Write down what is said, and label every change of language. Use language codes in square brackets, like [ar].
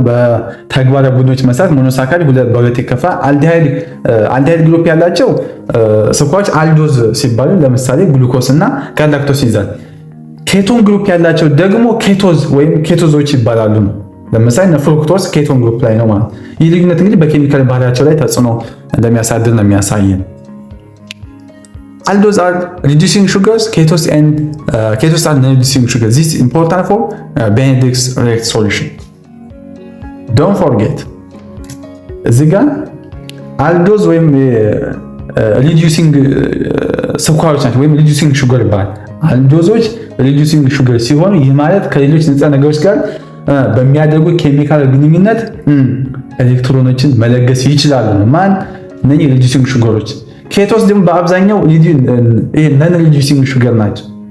[am] በተግባረ ቡድኖች መሰረት ሞኖሳካራይድ በሁለት ይከፈላል። አልዲሃይድ ግሩፕ ያላቸው ስኳሮች አልዶዝ ሲባሉ ለምሳሌ ግሉኮስ እና ጋላክቶስ ይዛል። ኬቶን ግሩፕ ያላቸው ደግሞ ኬቶዝ ወይም ኬቶዞች ይባላሉ። ለምሳሌ ፍሩክቶስ ኬቶን ግሩፕ ላይ ነው ማለት። ይህ ልዩነት እንግዲህ በኬሚካል ባህሪያቸው ላይ ተጽዕኖ እንደሚያሳድር ነው የሚያሳየን። [en] Aldose are reducing sugars, ketos are non-reducing sugars. This is important for Benedict's react solution. Don't forget, [am] እዚህ ጋር አልዶዝ ወይም reducing ስኳሮች ናቸው ወይም reducing sugar ይባላል። አልዶዞች reducing sugar ሲሆኑ ይህ ማለት ከሌሎች ንጥረ ነገሮች ጋር በሚያደርጉ ኬሚካል ግንኙነት ኤሌክትሮኖችን መለገስ ይችላሉ። ማን እነኚህ reducing sugars። ኬቶስ ደግሞ በአብዛኛው ነን ሪዲዩሲንግ ሹገር ናቸው።